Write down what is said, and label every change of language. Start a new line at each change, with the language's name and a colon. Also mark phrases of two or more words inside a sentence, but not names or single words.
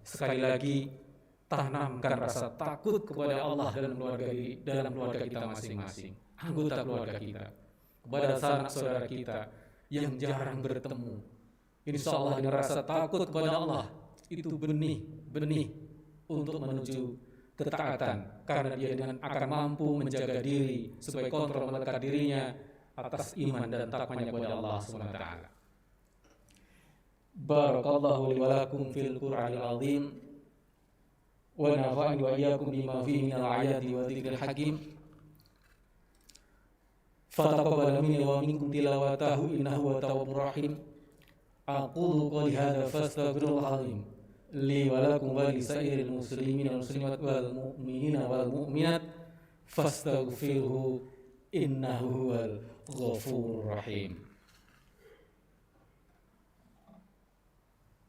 Indonesian: Sekali lagi, tanamkan rasa takut kepada Allah dalam keluarga kita masing-masing, anggota keluarga kita, kepada sanak saudara kita yang jarang bertemu.
Arabic: إن شاء الله
Indonesian: dengan rasa takut kepada Allah itu benih untuk menuju ketaatan, karena dia akan mampu menjaga diri supaya kontrol melekat dirinya atas iman dan takwanya kepada Allah
Arabic: سبحانه وتعالى. بارك الله لي ولكم في القرآن العظيم ونفعني وإياكم بما فيه من الآيات والذكر الحكيم. فتقبل مني ومنكم تلاوته إنه هو التواب الرحيم. أقول قولي هذا فأستغفر الله العظيم لي ولكم ولسائر المسلمين والمسلمات والمؤمنين والمؤمنات فاستغفروه إنه هو الغفور الرحيم.